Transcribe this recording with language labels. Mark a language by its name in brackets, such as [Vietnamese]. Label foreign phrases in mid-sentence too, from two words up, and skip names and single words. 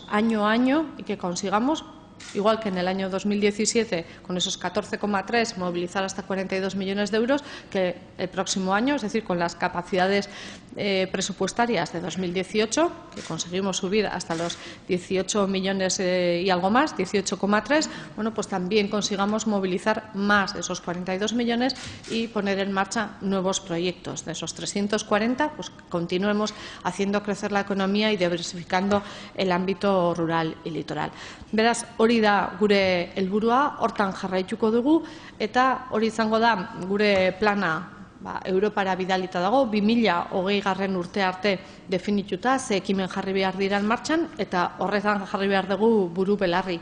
[Spanish] año a año y que consigamos, igual que en el año 2017, con esos 14,3, movilizar hasta 42 millones de euros, que el próximo año, es decir, con las capacidades presupuestarias de 2018, que conseguimos subir hasta los 18 millones y algo más, 18,3, bueno, pues también consigamos movilizar más de esos 42 millones y poner en marcha nuevos proyectos. De esos 340, pues continuemos haciendo crecer la economía y diversificando el ámbito rural y litoral. [Basque] Beraz, hori da gure helburua, hortan jarraituko dugu eta hori izango da gure plana Europara bidalita dago, 2020 urte arte definituta, ze ekimen jarri behar diran martxan eta horretan jarri behar dugu buru belarri.